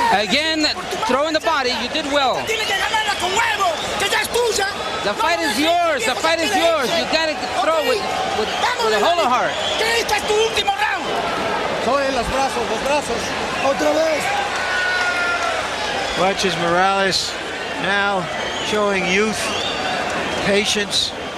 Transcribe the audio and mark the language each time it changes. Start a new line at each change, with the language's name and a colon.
English: Again, throwing the body, you did well.
Spanish: Tiene que ganarla con huevo, que ya es tuya.
English: The fight is yours. The fight is yours. You got to throw with a whole heart.
Spanish: Que este es tu último round. Sobre los brazos. Otra vez.
English: Watch as Morales now showing youth, patience.